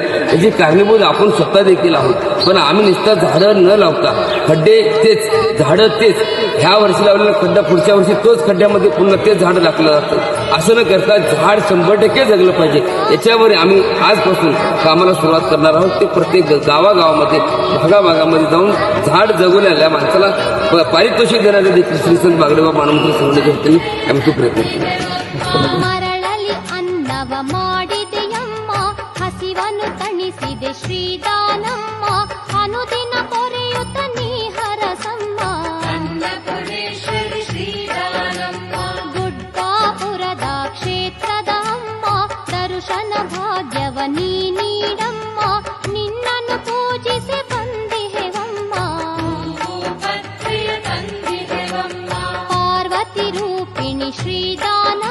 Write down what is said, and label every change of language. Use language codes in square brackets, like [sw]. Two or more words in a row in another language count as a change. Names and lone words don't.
[mr] याची कारणीभूत आपण स्वतः देखील आहोत. पण आम्ही नुसतं झाडं न लावता खड्डे तेच झाडं तेच ह्या वर्षी लावलेला खड्डा पुढच्या वर्षी तोच खड्ड्यामध्ये पुन्हा तेच झाडं टाकलं जातं. असं न करता झाड 100% जगलं पाहिजे. याच्यावर आम्ही आजपासून कामाला सुरुवात करणार आहोत. ते प्रत्येक गावागावामध्ये भागाभागामध्ये जाऊन झाड जगवलेल्या माणसाला पारितोषिक देण्याचा देखील श्री संत बागडेबाबा मानवंतर संघटनेने आम्ही तो प्रयत्न केला. [kn] ಮರಳಲಿ ಅನ್ನವ ಮಾಡಿದೆಯಮ್ಮ ಹಸಿವನ್ನು ತಣಿಸಿದೆ ಶ್ರೀದಾನಮ್ಮ ಅನುದಿನ ಪೊರೆಯುತ್ತ ನೀ ಹರಸಮ್ಮ ಗುಡ್ಡಾಪುರದ ಕ್ಷೇತ್ರದ ಅಮ್ಮ ದರ್ಶನ ಭಾಗ್ಯವ ನೀ ನೀಡಮ್ಮ ನಿನ್ನನ್ನು ಪೂಜಿಸಿ ಬಂದಿಹೆವಮ್ಮ ಪಾರ್ವತಿ ರೂಪಿಣಿ ಶ್ರೀದಾನ